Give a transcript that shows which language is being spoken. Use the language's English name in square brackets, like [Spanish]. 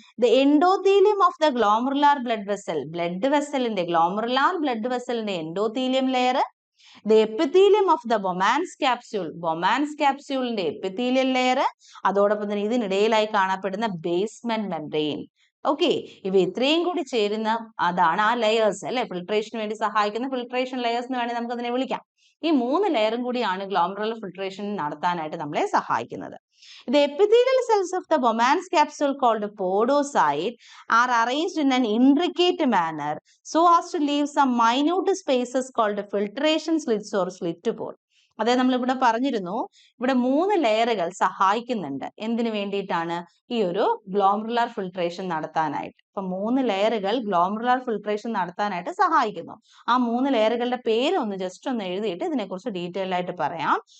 [English] the endothelium of the glomerular blood vessel, [Malayalam] blood വെസലിന്റെ glomerular blood വെസലിന്റെ endothelium layer, [English] the epithelium of the Bowman's capsule, [Malayalam] Bowman's ക്യാപ്സ്യൂളിന്റെ epithelial layer, അതോടൊപ്പം തന്നെ ഇതിനിടയിലായി കാണപ്പെടുന്ന basement membrane. Okay, ഇവ ഇത്രയും കൂടി ചേരുന്ന അതാണ് ആ ലെയേഴ്സ് അല്ലെ, ഫിൽട്രേഷന് വേണ്ടി സഹായിക്കുന്ന ഫിൽട്രേഷൻ ലെയേഴ്സ് എന്ന് വേണമെങ്കിൽ നമുക്ക് അതിനെ വിളിക്കാം. ഈ 3 ലെയറും കൂടിയാണ് ഗ്ലോമറുലർ ഫിൽട്രേഷൻ നടത്താനായിട്ട് നമ്മളെ സഹായിക്കുന്നത്. [English] The epithelial cells of the Bowman's capsule called podocyte are arranged in an intricate manner so as to leave some minute spaces called filtration slits or slit pore. [Malayalam] അതായത് നമ്മൾ ഇവിടെ പറഞ്ഞിരുന്നു, ഇവിടെ 3 ലെയറുകൾ സഹായിക്കുന്നുണ്ട്. എന്തിനു വേണ്ടിയിട്ടാണ്? ഈ ഒരു ഗ്ലോമറുലാർ ഫിൽട്രേഷൻ നടത്താനായിട്ട്. അപ്പൊ 3 ലെയറുകൾ ഗ്ലോമറുലാർ ഫിൽട്രേഷൻ നടത്താനായിട്ട് സഹായിക്കുന്നു. ആ 3 ലെയറുകളുടെ പേര് ജസ്റ്റ് ഒന്ന് എഴുതിയിട്ട് ഇതിനെക്കുറിച്ച് ഡീറ്റെയിൽ ആയിട്ട് പറയാം.